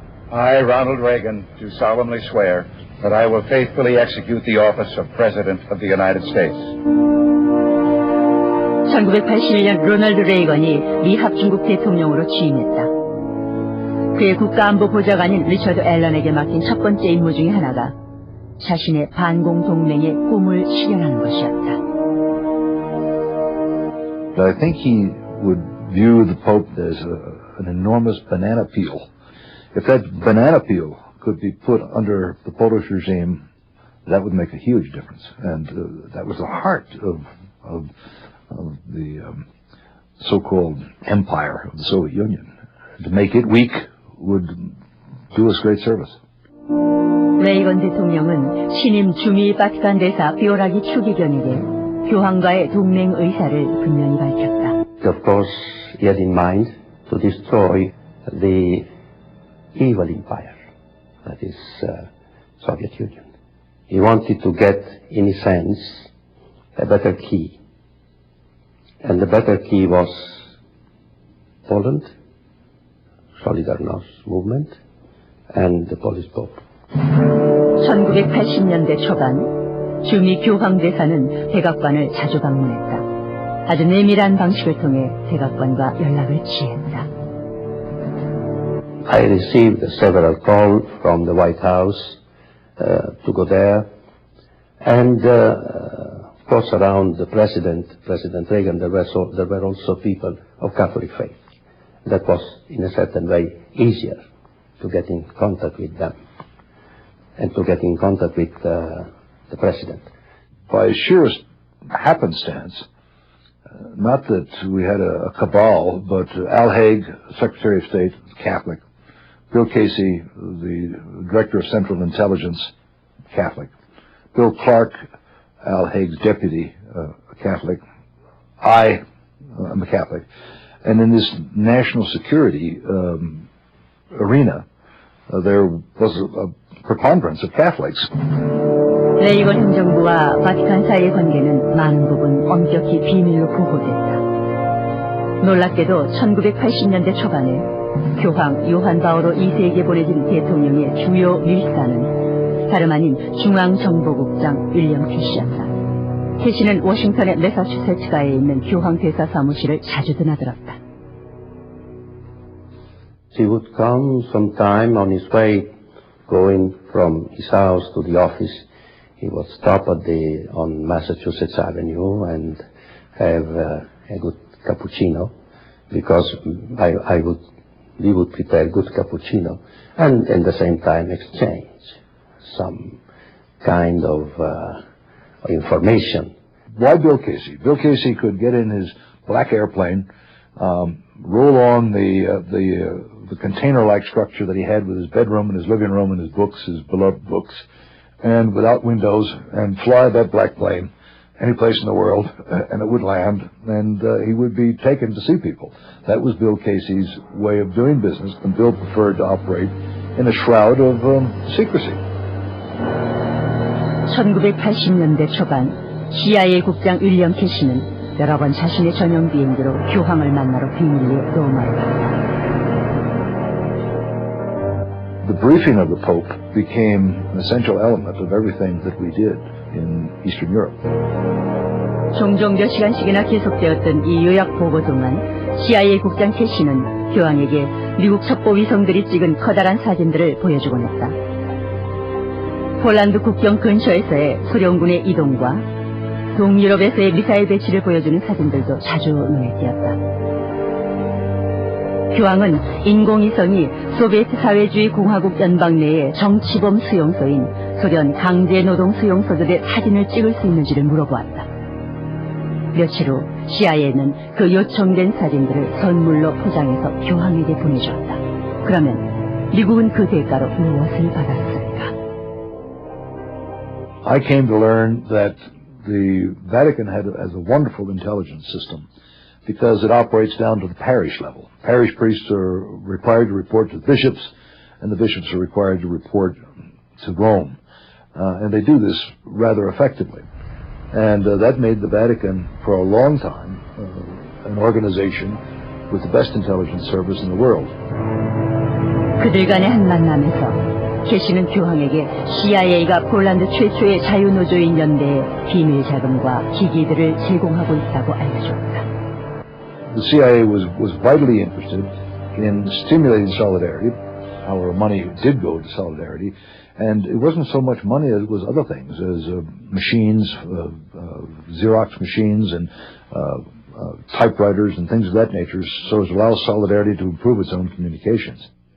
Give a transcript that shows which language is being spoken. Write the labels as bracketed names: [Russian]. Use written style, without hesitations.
[English] I, Ronald Reagan, do solemnly swear that I will faithfully execute the office of President of the United States. [Korean] 1981년 로널드 레이건이 미 합중국 대통령으로 취임했다. 그의 국가안보보좌관인 리처드 앨런에게 맡긴 첫 번째 임무 중에 하나가 자신의 반공동맹의 꿈을 실현하는 것이었다. [English] I think he would view the Pope as an enormous banana peel. If that banana peel could be put under the Polish regime, that would make a huge difference. And that was the heart of the so-called empire of the Soviet Union. To make it weak would do us great service. [Korean] 레이건 대통령은 신임 주미 바티칸 대사 비오라기 추기경에게 교황과의 동맹 의사를 분명히 밝혔다. [English] Of course, he had in mind to destroy the evil empire, that is Soviet Union. He wanted to get, in a sense, a better key. And the better key was Poland, Solidarność movement, and the Polish Pope. [Korean] 1980년대 초반 주미 교황 대사는 백악관을 자주 방문했다. 아주 내밀한 방식을 통해 백악관과 연락을 취했다. [English] I received several calls from the White House to go there, and of course around the President Reagan, there were also people of Catholic faith. That was, in a certain way, easier to get in contact with them and to get in contact with the President. By sheerest happenstance, not that we had a cabal, but Al Haig, Secretary of State, Catholic, Bill Casey, the Director of Central Intelligence, Catholic, Bill Clark, Al Haig's deputy, Catholic, I'm a Catholic, and in this national security arena, there was a preponderance of Catholics. [Korean] 레이건 행정부와 바티칸 사이의 관계는 많은 부분 엄격히 비밀로 보호됐다. 놀랍게도 1980년대 초반에 교황 요한 바오로 2세에게 보내진 대통령의 주요 밀사는 다름 아닌 중앙정보국장 윌리엄 캐시였다. 캐시는 워싱턴의 매사추세츠가에 있는 교황 대사 사무실을 자주 드나들었다. [English] He would come sometime on his way going from his house to the office. He would stop on Massachusetts Avenue and have a good cappuccino, because we would prepare good cappuccino, and at the same time exchange some kind of information. Why Bill Casey? Bill Casey could get in his black airplane, roll on the container-like structure that he had with his bedroom and his living room and his books, his beloved books, and without windows and fly that black plane any place in the world, and it would land, and he would be taken to see people. That was Bill Casey's way of doing business, and Bill preferred to operate in a shroud of secrecy. [Korean] 1980년대 초반 CIA 국장 윌리엄 캐시는 여러 번 자신의 전용 비행기로 교황을 만나러 비밀리에 로마로 갔다. [English] The briefing of the Pope became an essential element of everything that we did in Eastern Europe. [Korean] 종종 몇 시간씩이나 계속되었던 이 요약 보고 동안 CIA 국장 캐시는 교황에게 미국 첩보 위성들이 찍은 커다란 사진들을 보여주곤 했다. 폴란드 국경 근처에서의 소련군의 이동과 동유럽에서의 미사일 배치를 보여주는 사진들도 자주 눈에 띄었다. 교황은 인공위성이 소비에트 사회주의 공화국 연방 내의 정치범 수용소인 소련 강제노동 수용소들의 사진을 찍을 수 있는지를 물어보았다. 며칠 후 CIA는 그 요청된 사진들을 선물로 포장해서 교황에게 보내주었다. 그러면 미국은 그 대가로 무엇을 받았을까? [English] I came to learn that the Vatican has a wonderful intelligence system because it operates down to the parish level. Parish priests are required to report to the bishops, and the bishops are required to report to Rome. And they do this rather effectively. And that made the Vatican, for a long time, an organization with the best intelligence service in the world. [Korean] 그들 간의 한 만남에서 캐시는 교황에게 CIA가 폴란드 최초의 자유노조인 연대에 비밀 자금과 기기들을 제공하고 있다고 알려줬다. [English] The CIA was vitally interested in stimulating solidarity. Our money did go to solidarity, and it wasn't so much money as it was other things, as machines, Xerox machines, and typewriters and things of that nature, so as to allow solidarity to improve its own communications.